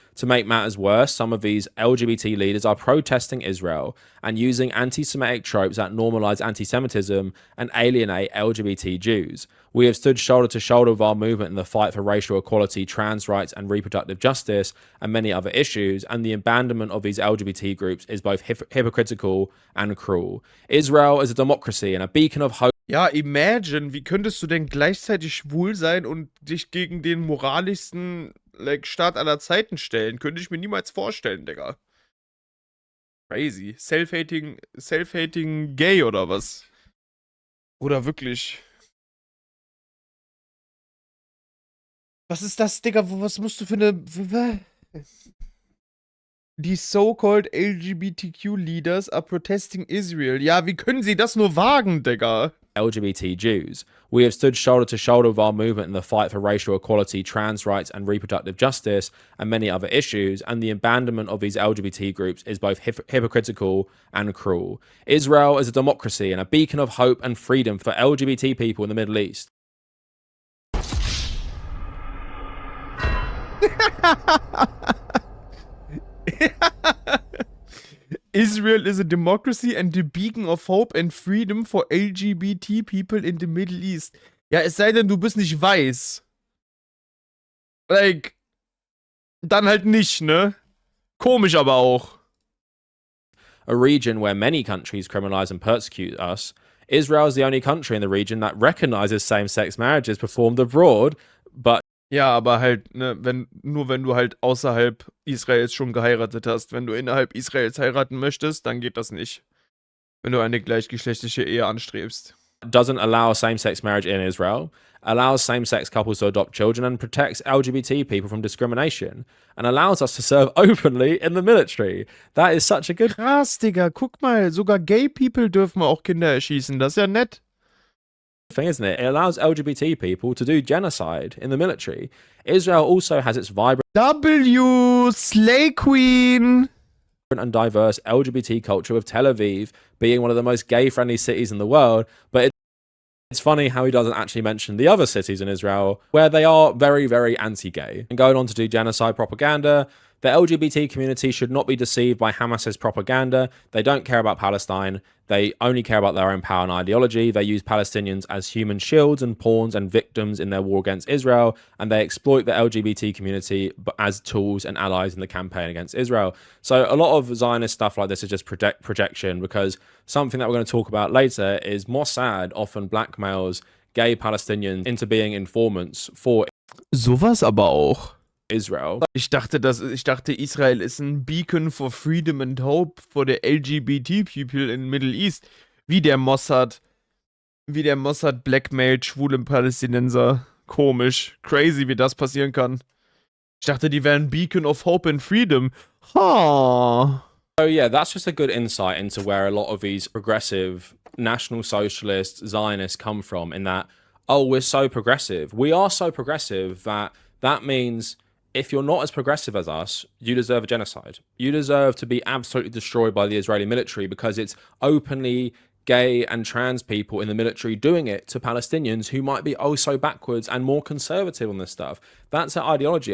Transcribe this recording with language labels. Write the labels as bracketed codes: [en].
[en] To make matters worse, some of these LGBT leaders are protesting Israel and using anti-Semitic tropes that normalize anti-Semitism and alienate LGBT Jews. We have stood shoulder to shoulder with our movement in the fight for racial equality, trans rights, and reproductive justice, and many other issues, and the abandonment of these LGBT groups is both hypocritical and cruel. Israel is a democracy and a beacon of hope. [de] Ja, imagine, wie könntest du denn gleichzeitig schwul sein und dich gegen den moralischsten Staat aller Zeiten stellen? Könnte ich mir niemals vorstellen, Digga. Crazy. [en] Self-hating gay [de] oder was? Oder wirklich? Was ist das, Digga? Was musst du für eine... [en] Die so-called LGBTQ-Leaders are protesting Israel. [de] Ja, wie können sie das nur wagen, Digga? [en] LGBT Jews. We have stood shoulder to shoulder with our movement in the fight for racial equality, trans rights, and reproductive justice, and many other issues, and the abandonment of these LGBT groups is both hypocritical and cruel. Israel is a democracy and a beacon of hope and freedom for LGBT people in the Middle East. Israel is a democracy and the beacon of hope and freedom for LGBT people in the Middle East. [de] Ja, es sei denn, du bist nicht weiß. Dann halt nicht, ne? Komisch aber auch. [en] A region where many countries criminalize and persecute us, Israel is the only country in the region that recognizes same-sex marriages performed abroad, but [de] ja, aber halt, ne, nur wenn du halt außerhalb Israels schon geheiratet hast. Wenn du innerhalb Israels heiraten möchtest, dann geht das nicht. Wenn du eine gleichgeschlechtliche Ehe anstrebst. [en] doesn't allow same-sex marriage in Israel, allows same-sex couples to adopt children, and protects LGBT people from discrimination, and allows us to serve openly in the military. That is such a good... [de] Krass, Digga, guck mal, sogar [en] gay people [de] dürfen auch Kinder erschießen, das ist ja nett. [en] thing, isn't it? It allows LGBT people to do genocide in the military. Israel also has its vibrant Slay Queen! and diverse LGBT culture, with Tel Aviv being one of the most gay-friendly cities in the world, but it's funny how he doesn't actually mention the other cities in Israel where they are very, very anti-gay. And going on to do genocide propaganda, the LGBT community should not be deceived by Hamas's propaganda. They don't care about Palestine. They only care about their own power and ideology. They use Palestinians as human shields and pawns and victims in their war against Israel, and they exploit the LGBT community as tools and allies in the campaign against Israel. So a lot of Zionist stuff like this is just projection, because something that we're going to talk about later is Mossad often blackmails gay Palestinians into being informants for [de] Sowas aber auch. [en] Israel. [de] Ich dachte, Israel ist ein [en] Beacon for Freedom and Hope for the LGBT people in Middle East. [de] Wie der Mossad blackmailt schwule Palästinenser. Komisch. Crazy, wie das passieren kann. Ich dachte, die wären [en] Beacon of Hope and Freedom. Ha. So yeah, that's just a good insight into where a lot of these progressive national socialist Zionists come from, in that, oh, we're so progressive. We are so progressive that means if you're not as progressive as us, you deserve a genocide. You deserve to be absolutely destroyed by the Israeli military, because it's openly gay and trans people in the military doing it to Palestinians who might be oh so backwards and more conservative on this stuff. That's our ideology.